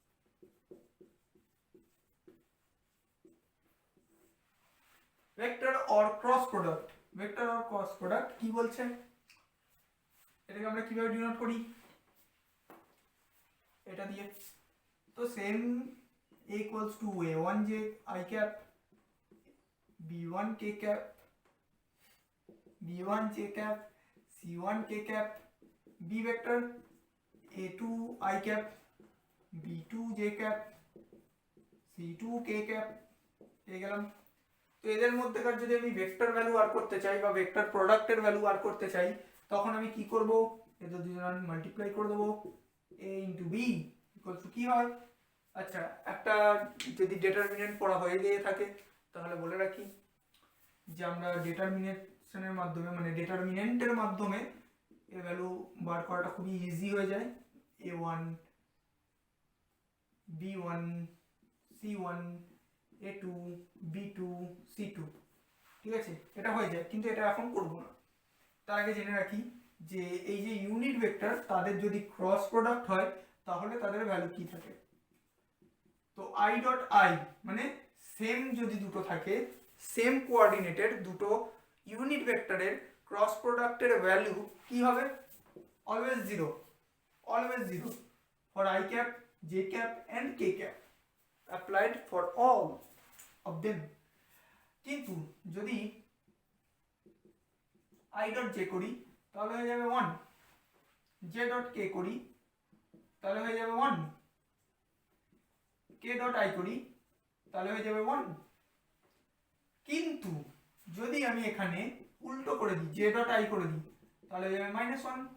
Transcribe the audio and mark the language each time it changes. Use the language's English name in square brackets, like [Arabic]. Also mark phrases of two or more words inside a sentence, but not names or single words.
[English] vector or cross product, vector or cross product [Bangla] কি বলছে, এটাকে আমরা কিভাবে ডিনোট করি, এটা দিয়ে। [English] তো সেম a equals to a1j I cap, b1 k cap, b1 j cap, c1 k cap, b vector a2 I cap, b2 j cap, c2 k cap [Bangla] পেয়ে গেলাম। তো এদের মধ্যেকার যদি আমি [English] vector value [Bangla] বার করতে চাই বা [English] vector product's value [Bangla] বার করতে চাই, তখন আমি কি করব, এদের দুজন মাল্টিপ্লাই করে দেবো, [English] a into b equal to [Bangla] কি হয়। আচ্ছা, একটা যদি ডিটারমিনেন্ট পড়া হয়ে গিয়ে থাকে তাহলে বলে রাখি যে আমরা ডিটারমিনেশনের মাধ্যমে, মানে ডিটারমিনেন্টের মাধ্যমে এর ভ্যালু বার করাটা খুবই ইজি হয়ে যায়। a1 b1 c1 a2 b2 c2, ঠিক আছে, এটা হয়ে যায়, কিন্তু এটা এখন করব না। তার আগে জেনে রাখি যে এই যে [English] unit vector [Bangla] তাদের যদি [English] cross product [Bangla] হয় তাহলে তাদের ভ্যালু কি থাকে। তো [English] i dot i [Bangla] মানে সেম যদি দুটো থাকে, [English] same coordinate's [Bangla] দুটো [English] unit vector's cross product's value [Bangla] কি হবে, [English] always zero, always zero for i cap, j cap and k cap applied for all of them. [Bangla] কিন্তু যদি [English] i dot j [Bangla] করি তাহলে হয়ে যাবে 1, [English] j dot k [Bangla] করি তাহলে হয়ে যাবে 1, [English] k dot i [Bangla] করি তাহলে হয়ে যাবে 1। কিন্তু যদি আমি এখানে উল্টো করে দিই, [English] j dot i [Bangla] করে দিই তাহলে হয়ে যাবে -1।